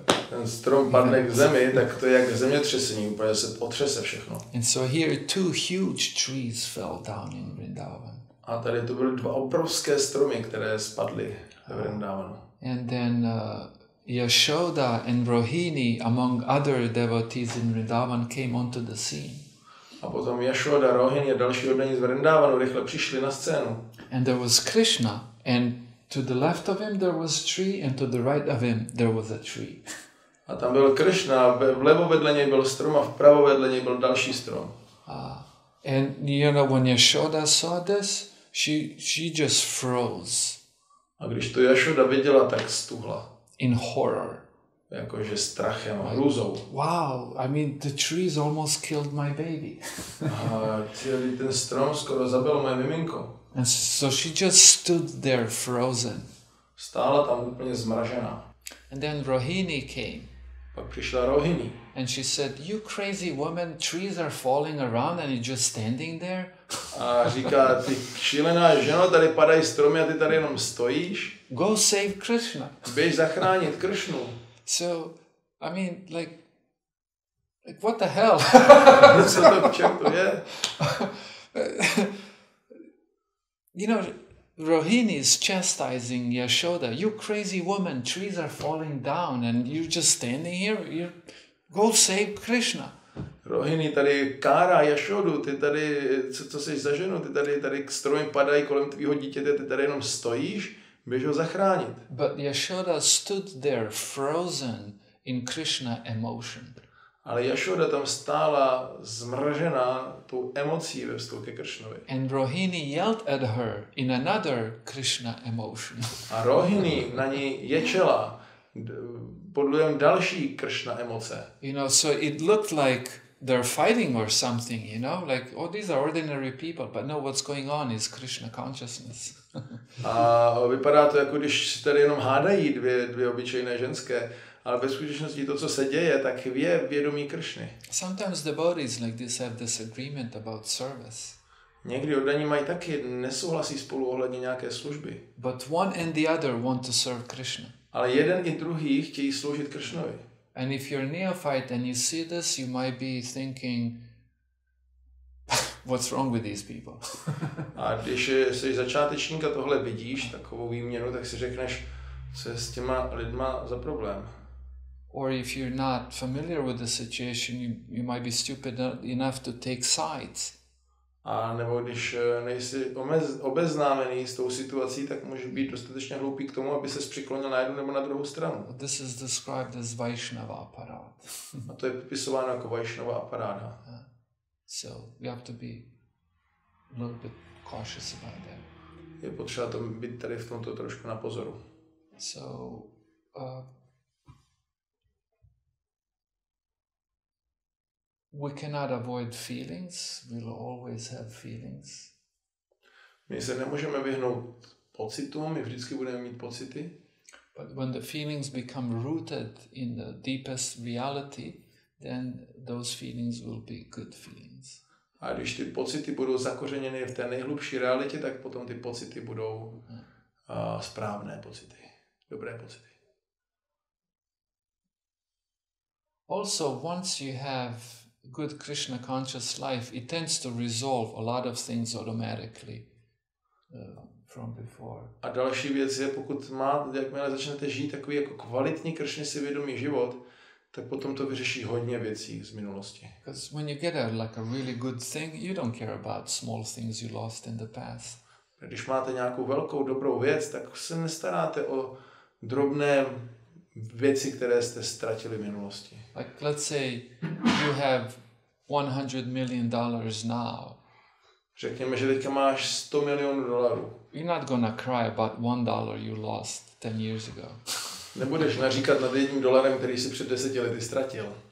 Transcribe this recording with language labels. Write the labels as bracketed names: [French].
[Czech] ten strom padne k zemi, tak to je jak zemětřesení, úplně se otřese všechno. [English] And so here 2 huge trees fell down in Vrindavan. [Czech] A tady to byly 2 obrovské stromy, které spadly ve Vrindavanu. [English] And then Yashoda and Rohini, among other devotees in Vrindavan, came onto the scene. [Czech] A potom Yashoda, Rohini a další oddaní z Vrindavanu rychle přišli na scénu. [English] And there was Krishna, and to the left of him there was a tree, and to the right of him there was a tree. [Czech] A tam byl Krishna, vlevo vedle něj byl strom a vpravo vedle něj byl další strom. [English] And you know, when Yashoda saw this, she just froze. [Czech] A když to Yashoda viděla, tak stuhla. [English] In horror. [Czech] Jakože strachem a hrůzou. [English] Wow, I mean, the trees almost killed my baby. [Czech] A ten strom skoro zabil moje miminko. [English] And so she just stood there frozen. [Czech] Stála tam úplně zmražená. [English] And then Rohini came. [Czech] Pak přišla Rohini. [English] And she said, "You crazy woman, trees are falling around and you're just standing there?" [Czech] A říká, ty šílená ženo, tady padají stromy a ty tady jenom stojíš. [English] Go save Krishna. [Czech] Běž zachránit Kršnu. [English] So, I mean, like what the hell? [Czech] Co to k čertu je? [English] You know, Rohini is chastising Yashoda. You crazy woman, trees are falling down and you're just standing here. Go save Krishna. [Czech] Rohini tady kárá Yashodu, ty tady, co jsi za ženu, ty tady stromy padají kolem tvýho dítěte, ty tady jenom stojíš, běž ho zachránit. [English] But Yashoda stood there frozen in Krishna emotion. [Czech] Ale Yashoda tam stála zmražená tou emocí ve vztahu ke Kršnovi. [English] And Rohini yelled at her in another Krishna emotion. [Czech] A Rohini na ní ječela pod vlivem další Kršna emoce. [English] You know, so it looked like they're fighting or something, you know, like, oh, these are ordinary people, but no, what's going on is Krishna consciousness. [Czech] A vypadá to, jako když tady jenom hádají dvě obyčejné ženské, ale ve skutečnosti to, co se děje, tak je vědomí Kršny. [English] Sometimes devotees like this have disagreement about service. [Czech] Někdy oddaní mají taky nesouhlasí spolu ohledně nějaké služby. [English] But one and the other want to serve Krishna. [Czech] Ale jeden i druhý chtějí sloužit Kršnovi. [English] And if you're neophyte and you see this, you might be thinking, what's wrong with these people? [Czech] A když jsi začátečník a tohle vidíš, takovou výměnu, tak si řekneš, co je s těma lidma za problém. [English] Or if you're not familiar with the situation, you might be stupid enough to take sides. [Czech] A nebo když nejsi obeznámený s tou situací, tak můžeš být dostatečně hloupý k tomu, aby ses přiklonil na jednu nebo na druhou stranu. [English] This is described as Vaishnava aparát. [Czech] A to je popisováno jako Vaishnava aparáda. [English] So you have to be a little bit cautious about that. [Czech] Je potřeba to být tady v tomto trošku na pozoru. [English] So we cannot avoid feelings. We'll always have feelings. [Czech] My se nemůžeme vyhnout pocitům, my vždycky budeme mít pocity. [English] But when the feelings become rooted in the deepest reality, then those feelings will be good feelings. [Czech] A když ty pocity budou zakořeněny v té nejhlubší realitě, tak potom ty pocity budou správné pocity, dobré pocity. [English] Also, once you have good Krishna conscious life, it tends to resolve a lot of things automatically from before. [Czech] A další věc je, jakmile začnete žít takový jako kvalitní Kršně si vědomý život, tak potom to vyřeší hodně věcí z minulosti. [English] Because when you get like a really good thing, you don't care about small things you lost in the past. [Czech] Když máte nějakou velkou dobrou věc, tak se nestaráte o drobné věci, které jste ztratili v minulosti. [English] Like let's say you have $100 million now. [Czech] Řekněme, že teďka máš $100 milionů. [English] You're not gonna cry about $1 you lost 10 years ago. [Czech] Nebudeš naříkat nad $1, který si před 10 lety ztratil.